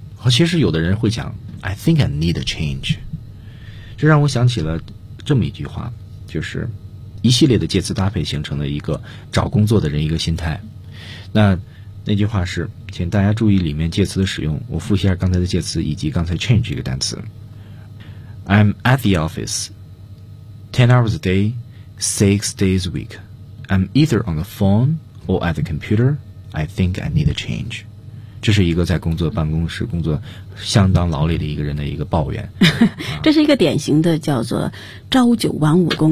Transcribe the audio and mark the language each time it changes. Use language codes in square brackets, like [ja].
[zh] 其实有的人会讲 [en] I think I need a change. [zh] 这让我想起了这么一句话，就是一系列的介词搭配形成了一个找工作的人一个心态。那句话是请大家注意里面介词的使用，我复习一下刚才的介词以及刚才 change 这个单词。 [en] I'm at the office 10 hours a day 6 days a week. I'm either on the phone or at the computer. I think I need a change. [zh] 这是一个在工作办公室工作相当劳累的一个人的一个抱怨。这是一个典型的叫做朝九晚五的工作。